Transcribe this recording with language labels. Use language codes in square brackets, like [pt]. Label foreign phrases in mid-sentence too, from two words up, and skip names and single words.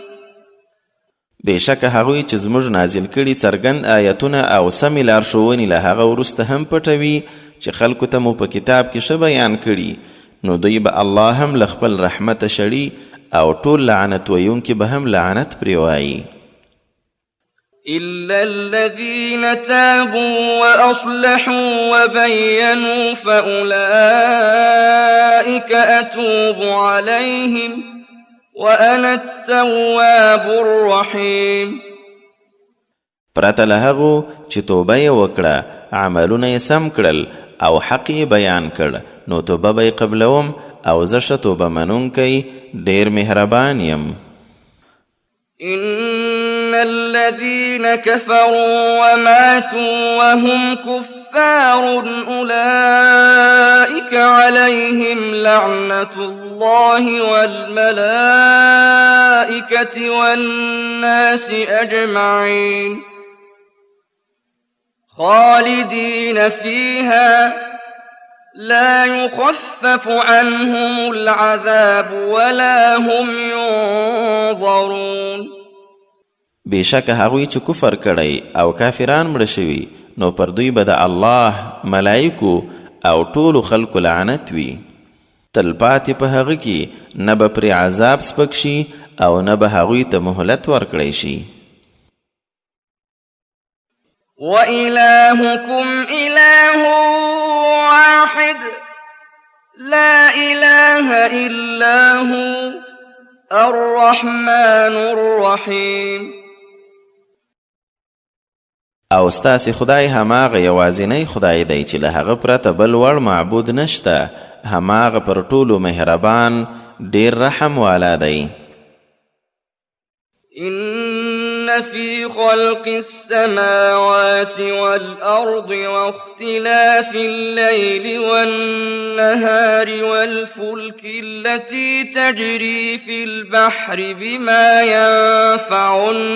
[ps] بېشکه هغوی چې زموږ نازل کړي څرګند آیتونه او سمې لارښوونې له هغه وروسته هم پټوي چې خلکو ته مو په کتاب کې ښه بیان کړي نو دوی به الله هم له خپل رحمته شړي او ټول لعنت ویونکي به هم لعنت پرې وایي. [ar] إلا الذين تابوا وأصلحوا وبينوا فأولئك أتوب عليهم وأنا التواب الرحيم. [ps] پرته له هغو چې توبه یې وکړه عملونه یې سم کړل او حق یې بیان کړ نو توبه به یې قبلوم او زه ښه توبه منونکی ډېر مهربان یم. [ar] إن الذين كفروا وماتوا وهم كفار أولئك عليهم لعنة الله والملائكة والناس أجمعين خالدين فيها لا يخفف عنهم العذاب ولا هم ينظرون. [ps] بېشکه هغوی چې کفر کړی او کافران مړه شوي نو پر دوی به د الله ملایکو او ټولو خلکو لعنت وي. تلپاتې په هغه کې نه به پرې عذاب سپک شي او نه به هغوی ته مهلت ورکړی شي. [ar] وإلهكم إله واحد لا إله إلا هو الرحمن الرحيم. [ps] او ستاسې خدای هماغه یوازینی خدای دی چې له هغه پرته بل وړ معبود نشته هماغه پر ټولو مهربان ډېر رحم والا دی. [ar] إن في خلق السماوات والأرض واختلاف الليل والنهار والفلك التي تجري في البحر بما ينفع